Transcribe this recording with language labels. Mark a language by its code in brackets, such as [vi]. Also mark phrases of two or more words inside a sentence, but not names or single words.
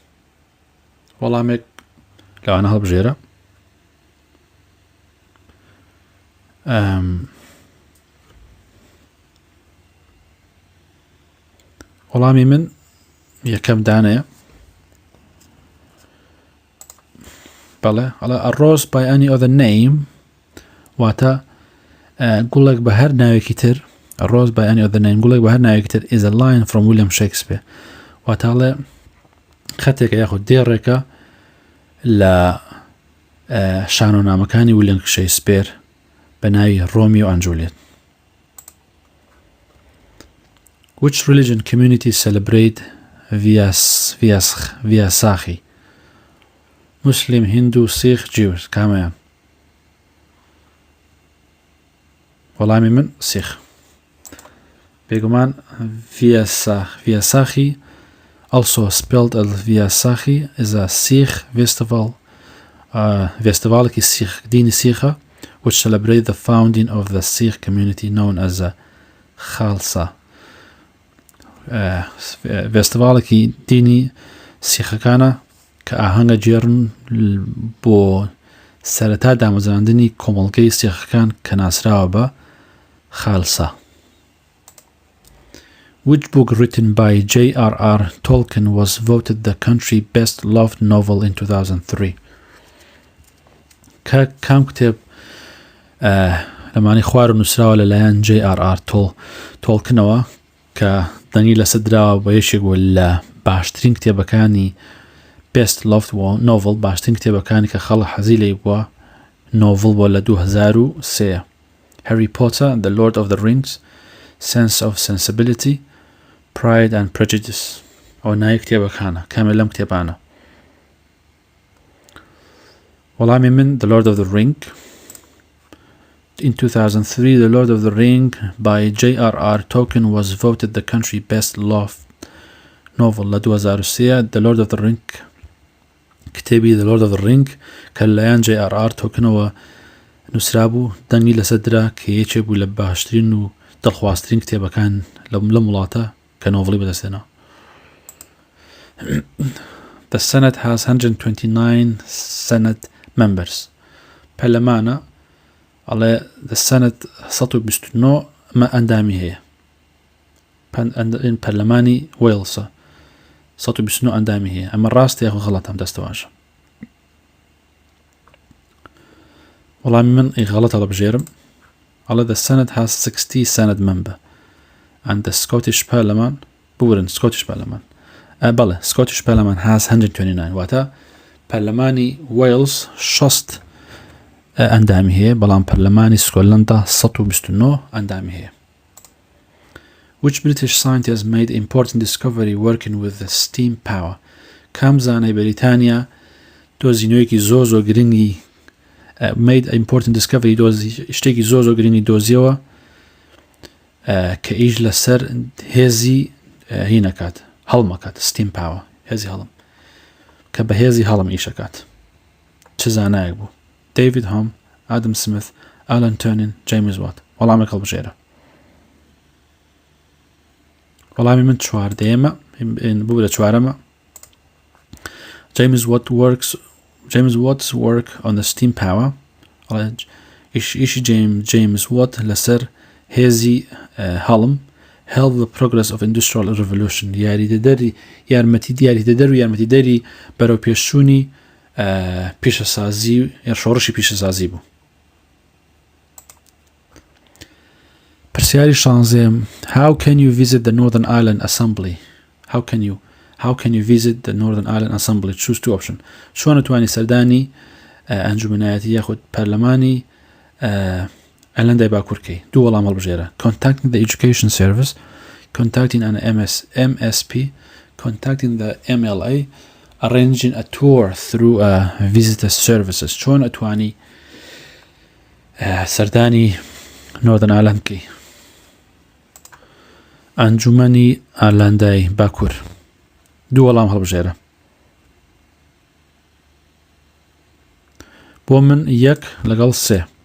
[ckb] وەڵامێک لەوانە هەڵبژێرە. وەڵامی من یەکەم دانەیە. بەڵێ ئەڵێ [en] arose by any other name [ckb] واتە گوڵێک بە هەر ناوێکی تر [en] arose by any other name [ckb] گوڵێک بە هەر ناوێکی تر [en] is a line from William Shakespeare [ckb] واتە ئەڵێ خەتێکە یاخود دێڕێکە لە شانۆنامەکانی ویلیام شێکسپێر بە ناوی ڕۆمیۆ ئەند جولیێت. [en] Which religion community celebrate Vyasakhi? Muslim, Hindu, Sikh, Jews. [ckb] کامیان؟ وەڵامی من سیخ. [en] بێگومان Vyasakhi, also spelled as Vyasakhi, is a Sikh festival [ckb] دینی سیخە [en] which celebrate the founding of the Sikh community known as the Khalsa. [ckb] فێستیڤالێکی دینی سیخەکانە کە ئاهەنگە جێڕن بۆ سەرەتا دامەزراندنی کۆمەڵگەی سیخەکان کە ناسراوە بە خالسا. [en] Which book written by J.R.R. Tolkien was voted the country's best loved novel in 2003? [ckb] کام کتێب لەمانی خوار و نووسراوە لەلایەن J.R.R. تۆڵکنەوە کە دەنگی لەسەر دراوە بە یەکێک لە باشترین کتێبەکانی [en] best loved novel [ckb] باشترین کتێبەکانی کە خەڵک حەزی لێی بووە نۆڤڵ بۆ لە 2003. [en] Harry Potter, The Lord of the Rings, Sense of Sensibility, Pride and Prejudice. [ckb] ئەو ناوی کتێبەکانە کامل لەم کتێبانە. وەڵامی من The Lord of the Ring. [en] In 2003, The Lord of the Ring by J.R.R. Tolkien was voted the country's best love novel لە 2003. [ckb] The Lord of the Ring کتێبی The Lord of the Ring کە لەلایەن J.R.R. تۆکنەوە نووسرابوو دەنگی لەسەر درا کە یەکێک بوو لە باشترین و دڵخوازترین کتێبەکان لە وڵاتە کە نۆڤڵی بەدەستێنا. [en] The Senate has 129 Senate members. [ckb] پەرلەمانە ئەڵێ The Senate 129 ئەندامی هەیە. پەرلەمانی وێڵسە 129 ئەندامی هەیە. ئەمە ڕاستە یاخۆ غەڵەت ئەم دەستەواشە. وەڵامی من غەڵەت هەڵەبژێرم. ئەڵێ [en] The Senate has 60 Senate member and the Scottish Parliament [ckb] بورن Scottish Parliament بەڵێ [en] Scottish Parliament has 129 [ckb] واتە پەرلەمانی وێڵز 60 ئەندامی هەیە بەڵام پەرلەمانی سکۆتلەندا 129 ئەندامی هەیە. [en] Which British scientist made important discovery working with the steam power? [ckb] کام زانای بەریتانیا دۆزینەوەیەکی زۆر گرنگی [en] made important discovery [ckb] شتێکی زۆر گرنگی دۆزیەوە کە ئیش لەسەر هێزی هینەکات هەڵمەکات [en] steam power [ckb] هێزی هەڵم کە بە هێزی هەڵم ئیشەکات. چ زانایەک بوو؟ [en] David Hume, Adam Smith, Alan Turing, James Watt. [ckb] وەڵامێک هەڵبژێرە. وەڵامی من چواردەیەمە بوو لە چوارەمە. [en] James Watt's work on the steam power. ئیشی James Watt [ckb] لەسەر هێزی هەڵم [en] help the progress of industrial revolution. [ckb] یارمەتیدەری بەرەو پێشچوونی پیشەسازی یا شۆڕشی پیشەسازی بوو. پرسیاری 16. [en] How can you visit the Northern Ireland Assembly? How can you visit the Northern Ireland Assembly? Choose two options. [ckb] چۆن نتوانی سەردانی ئەنجومەنایەتی یاخود پەرلەمانی ئایلەندای باکوورکەی؟ دوو وەڵام هەڵبژێرە. [en] Contacting the Education Service, contacting an MSP, contacting the MLA, arranging a tour through visitor services. [ckb] چۆن ئەتوانی سەردانی Northern Ireland کەی؟ ئەنجومەنی ئایلەندای باکوور. دوو وەڵام هەڵبژێرە. بۆ من 1 لەگەڵ 3.